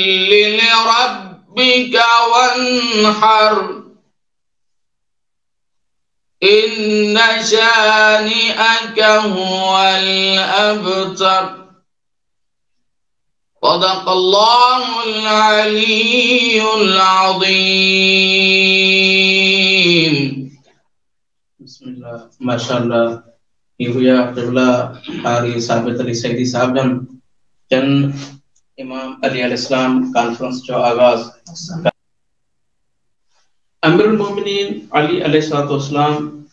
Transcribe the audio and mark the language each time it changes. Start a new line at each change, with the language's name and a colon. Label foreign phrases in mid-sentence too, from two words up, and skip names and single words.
Arabic: لربك وانحر إن شانئك هو الأبتر صدق الله العلي العظيم بسم الله ما شاء الله
Sindhi: हुया क़िबला क़ारी साबित अली सईदी साहिब जन इमाम अली अलैहिस्सलाम कॉन्फ्रेंस जो आगाज़ अमीरुल मोमिनीन अली अलैहिस्सलाम